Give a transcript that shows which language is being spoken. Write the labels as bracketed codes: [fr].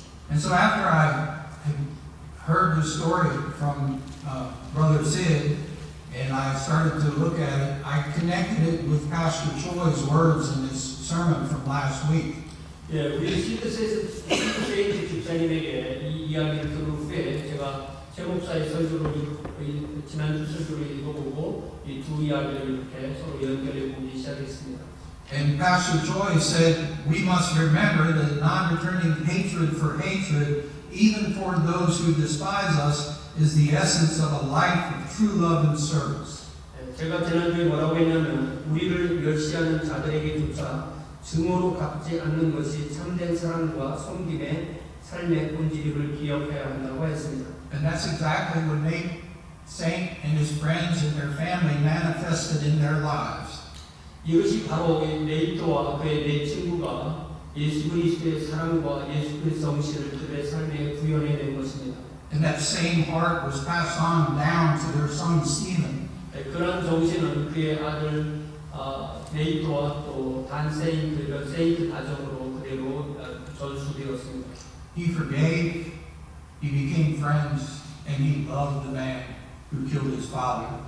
[en] And so after I heard the story from Brother Sid, and I started to look at it, I connected it with Pastor Choi's words in his sermon from last week. [ko] 예, 우리 시드세이트 집사님에게 이 이야기를 들은 후에 제가 제 목사의 설교를 지난주 설교를 읽어보고 이 두 이야기를 이렇게 서로 연결해 보기 시작했습니다. [en] And Pastor Choi said, we must remember that non-returning hatred for hatred, even for those who despise us, is the essence of a life of true love and service. [ko] 제가 지난주에 뭐라고 했냐면 우리를 멸시하는 자들에게조차 증오로 갚지 않는 것이 참된 사랑과 섬김의 삶의 본질임을 기억해야 한다고 했습니다. [en] And that's exactly what Nate Saint and his friends and their family manifested in their lives. [ko] 이것이 바로 네이트와 그의 네 친구가 예수 그리스도의 사랑과 예수 그리스도의 정신을 그들의 삶에 구현해낸 것입니다. [en] And that same heart was passed on down to their son Stephen. [ko] 그런 정신은 그의 아들 네이트와 또 단세인 그리고 세인트 가정으로 그대로 전수되었습니다. [en] He forgave, he became friends, and he loved the man who killed his father.